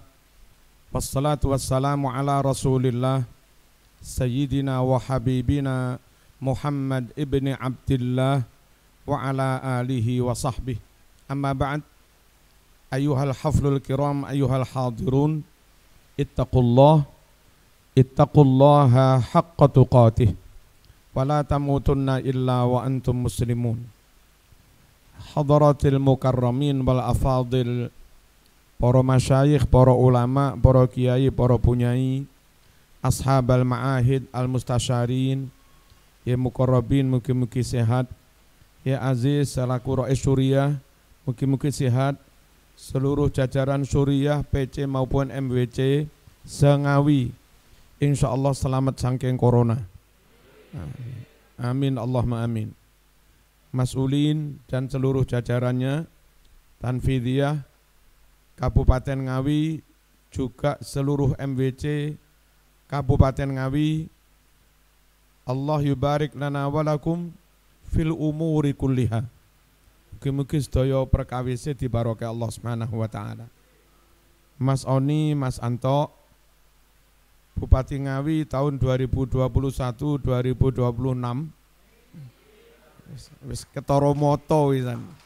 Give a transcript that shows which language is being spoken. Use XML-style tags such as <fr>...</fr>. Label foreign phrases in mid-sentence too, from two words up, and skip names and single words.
<ar>والصلاة والسلام على رسول الله سيدنا وحبيبنا محمد ابن عبد الله وعلى آله وصحبه. أما بعد. أيها الحفل الكرام، أيها الحاضرون، اتقوا الله حق تقاته ولا تموتن إلا وأنتم مسلمون. حضرات المكرمين والأفاضل, para masyayikh, para ulama, para kiai, para punyai, أصحاب المعاهد، المستشارين، يا مقربين,</ar> <jv>mugi-mugi sehat,</jv> <ar>ya aziz selaku rais syuriah,</ar> <jv>mugi-mugi sehat,</jv> <id>seluruh jajaran syuriah, PC maupun MWC, sengawi, insyaallah selamat saking corona.</id> <ar>آمين، اللهم آمين.</ar> <id>Mas'ulin dan seluruh jajarannya, Tanfidiyah, Kabupaten Ngawi, juga seluruh MWC, Kabupaten Ngawi,</id> <ar>الله يبارك لنا ولكم في الأمور كلها.</ar> <jv>Mugi-mugi sedaya perkawise dibarokah Allah</jv> <ar>سبحانه وتعالى.</ar> <jv>Mas Oni, Mas Anto, Bupati Ngawi tahun 2021-2026. Wis ketara moto wisan.</jv>